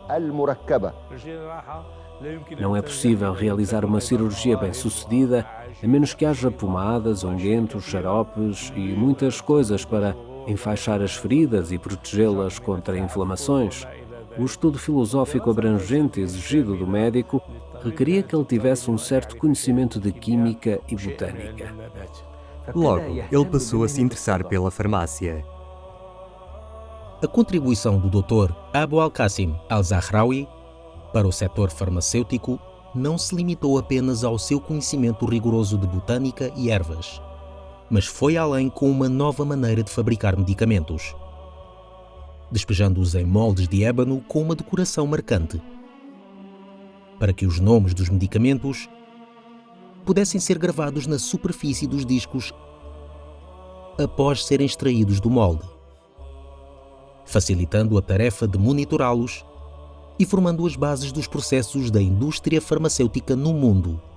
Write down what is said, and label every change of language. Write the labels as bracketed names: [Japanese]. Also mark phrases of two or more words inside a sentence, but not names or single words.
[Portuguese] Não é possível realizar uma cirurgia bem-sucedida a menos que haja pomadas, unguentos, xaropes e muitas coisas para enfaixar as feridas e protegê-las contra inflamações. O estudo filosófico abrangente exigido do médico requeria que ele tivesse um certo conhecimento de química e botânica. Logo, ele passou a se interessar pela farmácia. A contribuição do Dr. Abu al-Qasim al-Zahrawi para o setor farmacêutico não se limitou apenas ao seu conhecimento rigoroso de botânica e ervas, mas foi além com uma nova maneira de fabricar medicamentos, despejando-os em moldes de ébano com uma decoração marcante, para que os nomes dos medicamentos pudessem ser gravados na superfície dos discos após serem extraídos do molde, facilitando a tarefa de monitorá-los e formando as bases dos processos da indústria farmacêutica no mundo.